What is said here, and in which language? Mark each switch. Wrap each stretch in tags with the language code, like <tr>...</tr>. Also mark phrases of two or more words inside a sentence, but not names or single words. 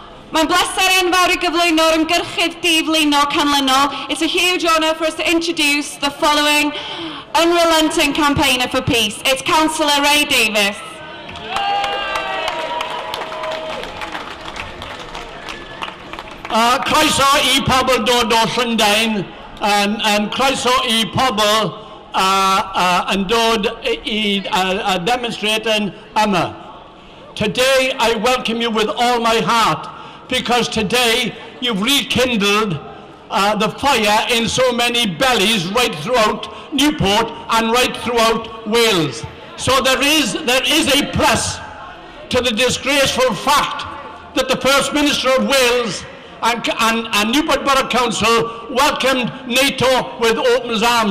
<cy>Mae'n bleser enfawr I gyflwyno'r ymgyrchydd diflino canlynol.</cy> <en>It's a huge honour for us to introduce the following unrelenting campaigner for peace. It's Councillor Davies.</en> <cy>Croeso I pobl dod o Llundain and croeso I pobl yn dod I demonstrating yma.</cy> <en>Today I welcome you with all my heart, because today you've rekindled the fire in so many bellies right throughout Newport and right throughout Wales. So there is a plus to the disgraceful fact that the First Minister of Wales and Newport Borough Council welcomed NATO with open arms.</en>